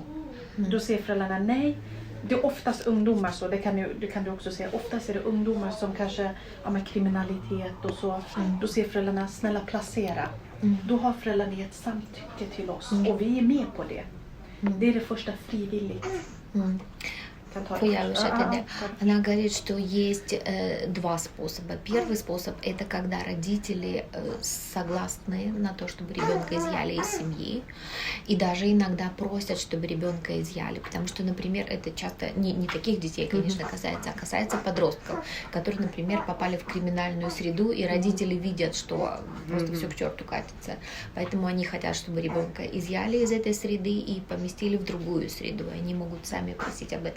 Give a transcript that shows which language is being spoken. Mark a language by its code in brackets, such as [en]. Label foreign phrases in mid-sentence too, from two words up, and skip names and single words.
[sv] Då säger föräldrarna nej. Det är oftast ungdomar så, det kan du också säga. Oftast är det ungdomar som kanske har med kriminalitet och så. Då säger föräldrarna snälla placera. Då har föräldrarna gett samtycke till oss och vi är med på det. Det är det första frivilligt. [ru] Она говорит, что есть 2 способа. Первый способ – это когда родители согласны на то, чтобы ребенка изъяли из семьи, и даже иногда просят, чтобы ребенка изъяли, потому что, например, это часто не таких детей, конечно, касается, а касается подростков, которые, например, попали в криминальную среду, и родители видят, что просто все к черту катится, поэтому они хотят, чтобы ребенка изъяли из этой среды и поместили в другую среду, и они могут сами просить об этом.